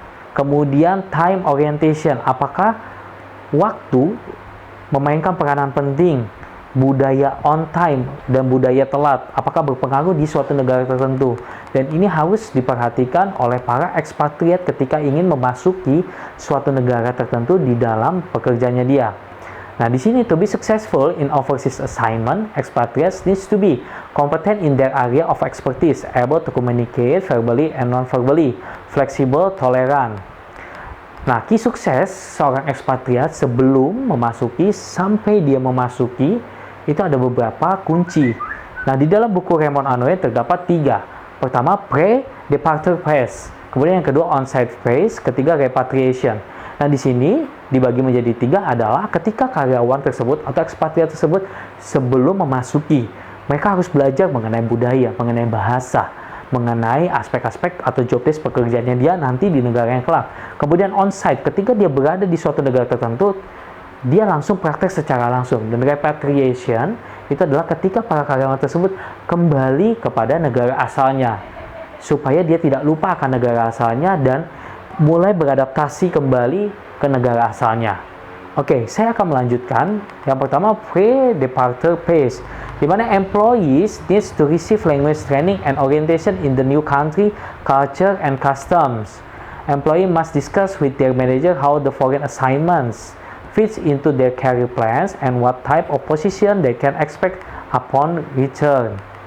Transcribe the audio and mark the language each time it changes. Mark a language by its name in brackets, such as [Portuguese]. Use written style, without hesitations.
[Indonesian] Kemudian time orientation, apakah waktu memainkan peranan penting, budaya on time dan budaya telat, apakah berpengaruh di suatu negara tertentu. Dan ini harus diperhatikan oleh para ekspatriat ketika ingin memasuki suatu negara tertentu di dalam pekerjaannya dia. Nah, di sini [English] to be successful in overseas assignment, expatriates needs to be competent in their area of expertise, able to communicate verbally and non-verbally, flexible, tolerant. [Indonesian] Nah, key sukses seorang ekspatriat sebelum memasuki sampai dia memasuki itu ada beberapa kunci. Nah, di dalam buku Raymond Anoa'i terdapat 3. Pertama, pre-departure phase. Kemudian yang kedua, on-site phase. Ketiga, repatriation. Nah, di sini dibagi menjadi 3 adalah ketika karyawan tersebut atau ekspatriat tersebut sebelum memasuki, mereka harus belajar mengenai budaya, mengenai bahasa, mengenai aspek-aspek atau job desk pekerjaannya dia nanti di negara yang kelak. Kemudian on-site, ketika dia berada di suatu negara tertentu, dia langsung praktek secara langsung. Dan repatriation itu adalah ketika para karyawan tersebut kembali kepada negara asalnya, supaya dia tidak lupa akan negara asalnya dan mulai beradaptasi kembali ke negara asalnya. Oke, saya akan melanjutkan. Yang pertama, [English] pre-departure phase, [Indonesian] di mana [English] employees needs to receive language training and orientation in the new country, culture, and customs. Employee must discuss with their manager how the foreign assignments fits into their career plans and what type of position they can expect upon return.